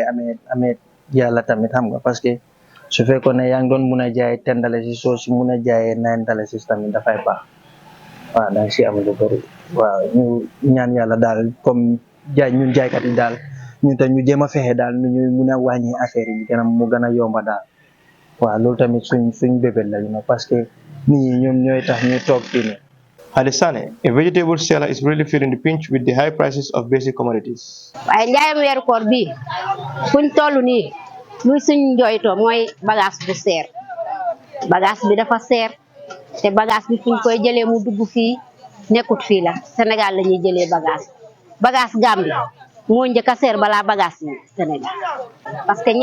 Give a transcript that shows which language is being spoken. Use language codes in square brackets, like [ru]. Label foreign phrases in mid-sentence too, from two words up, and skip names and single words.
[wo] amee yàlla tamit xam nga [fr] parce que [wo] su fekkoon ne yaa ngi doon mun a jaay $10 soo si mun a jaayee $9 tamit dafay baax waaw da nga si am lu bëri waaw ñu ñaan yàlla daal comme ñun jaaykat yi daal ñun tam ñu jéem a fexe daal nu ñuy mun a wàññi affaire yi mu gën a yomba daal waaw loolu tamit suñ bébét la [fr] parce que [wo] nit ñi ñoom ñooy tax ñu toog fii nii. [en] Hadi Sane, a vegetable seller, is really feeling the pinch with the high prices of basic commodities. [wo] waaye njaayam weeru koor bii fuñ toll nii luy suñ jooytoo mooy bagage bu seer bagage bi dafa seer te bagage bi fuñ koy jëlee mu dugg fii nekkut fii la Sénégal la ñuy jëlee bagage Gambie moo njëkk a seer balaa bagage yi Sénégal [fr] parce que